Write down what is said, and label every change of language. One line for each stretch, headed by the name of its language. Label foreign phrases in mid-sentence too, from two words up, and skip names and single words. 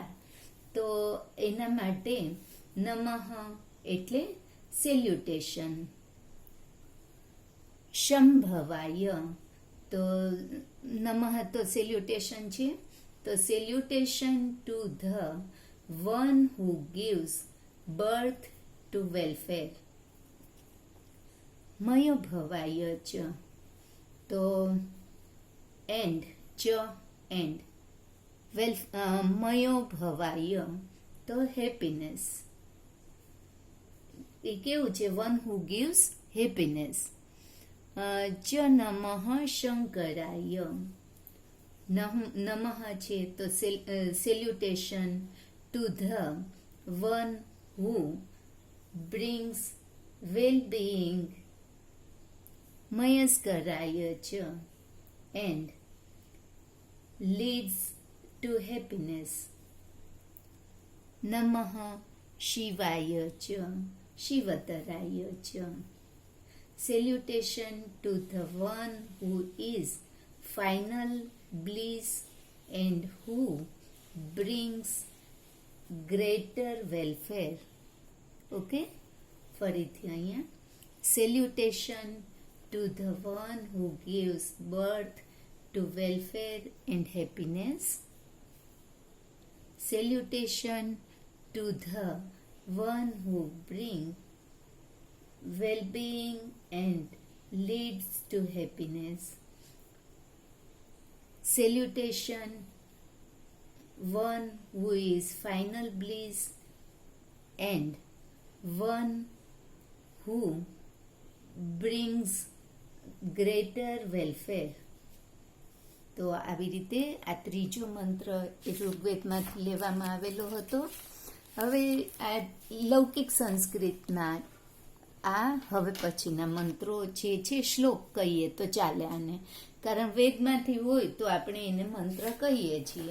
Gujarati: તો એના માટે નમઃ એટલે સેલ્યુટેશન. શંભવાય, તો નમઃ તો સેલ્યુટેશન છે.
English: તો salutation to the one who gives birth to welfare.
Sanskrit: मयो भवाय च, તો એન્ડ ચ એન્ડ मयो भवाय તો હેપીનેસ.
Gujarati: એ કેવું છે?
English: one who gives હેપીનેસ.
Sanskrit: च नमः शंकराय,
Gujarati: નમઃ છે તો
English: salutation to the one who brings well-being.
Sanskrit: मयस्कराय च
English: and leads to happiness.
Sanskrit: नमः शिवाय च शिवतराय च.
English: Salutation to the one who is final bliss and who brings greater welfare. ઓકે,
Gujarati: ફરીથી અહીંયા
English: salutation to the one who gives birth to welfare and happiness. Salutation to the one who brings well-being and leads to happiness. Salutation one who is final bliss and one who brings greater welfare.
Gujarati: તો આવી રીતે આ ત્રીજો મંત્ર એ ઋગ્વેદમાંથી લેવામાં આવેલો હતો. હવે આ લૌકિક સંસ્કૃતના હવે પછીના મંત્રો જે છે શ્લોક કહીએ તો ચાલે આને, કારણ વેદમાંથી હોય તો આપણે એને મંત્ર કહીએ છીએ.